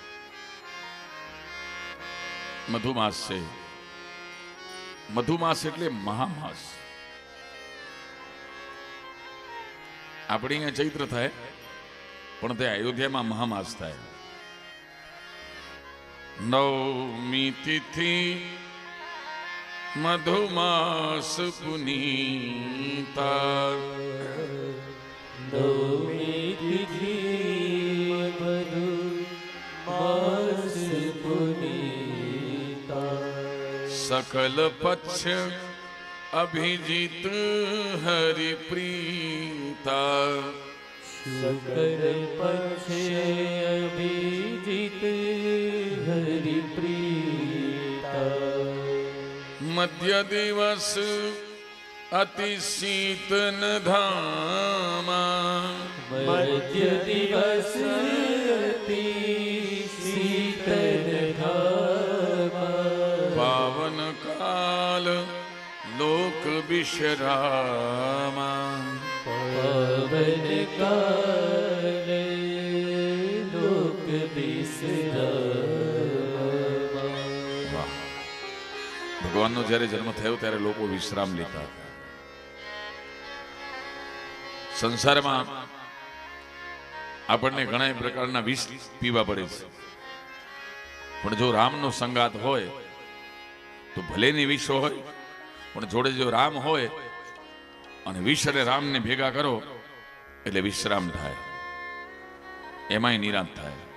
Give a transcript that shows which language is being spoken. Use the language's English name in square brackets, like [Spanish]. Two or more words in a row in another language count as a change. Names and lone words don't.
[Gujarati] મધુમાસ છે મધુમાસ એટલે મહામાસ આપણે અહીંયા ચૈત્ર થાય પણ તે અયોધ્યામાં મહામાસ થાય [Awadhi] नवमी तिथि मधुमास पुनीता नवमी तिथि मधु मास पुनीता सकल पक्ष अभिजीत हरि प्रीता सकल पक्षे अभिजीत हरि प्रीता मध्य दिवस अति शीतन धामा मध्य दिवस अति शीतल धामा पावन काल लोक विश्रामा पावन काल लोक विश्रामा [Gujarati] ભગવાનનો જ્યારે જન્મ થયો ત્યારે લોકો વિશ્રામ લેતા સંસારમાં આપણને ઘણા પ્રકારના વિષ પીવા પડે છે પણ જો રામનો સંગાત હોય તો ભલેની વિષ હોય પણ જોડે જો રામ હોય અને વિષ અને રામને ભેગા કરો એટલે વિશ્રામ થાય એમાંય નિરાંત થાય